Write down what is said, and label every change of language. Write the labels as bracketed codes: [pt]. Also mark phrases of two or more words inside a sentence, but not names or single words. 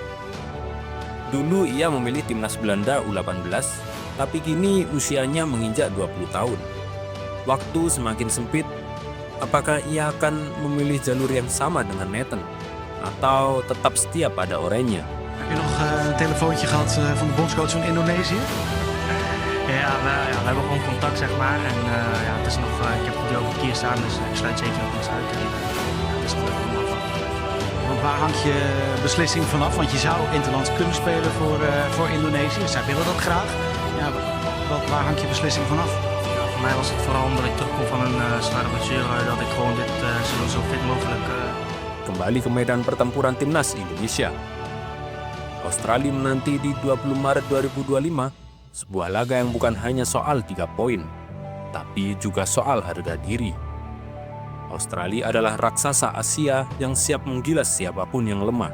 [id] Dulu ia memilih timnas Belanda U18, tapi kini usianya menginjak 20 tahun. Waktu semakin sempit, apakah ia akan memilih jalur yang sama dengan Nathan? Atau tetap setia pada oranye? [nl] Heb je nog een telefoontje gehad van de bondscoach van Indonesië? Ja, we hebben gewoon contact, zeg maar. En het is nog, ik heb het over hier staan, dus ik sluit zeker nog niks uit. En, het is nog even afwachten. Want waar hangt je beslissing vanaf? Want je zou interlands kunnen spelen voor Indonesië. Zij willen dat graag. Ja, waar hangt je beslissing vanaf? Ja, voor mij was het vooral omdat ik terugkom van een zware blessure, dat ik gewoon dit zo fit mogelijk... [id] Kembali ke medan pertempuran timnas Indonesia. Australia menanti di 20 Maret 2025, sebuah laga yang bukan hanya soal 3 poin, tapi juga soal harga diri. Australia adalah raksasa Asia yang siap menggilas siapapun yang lemah.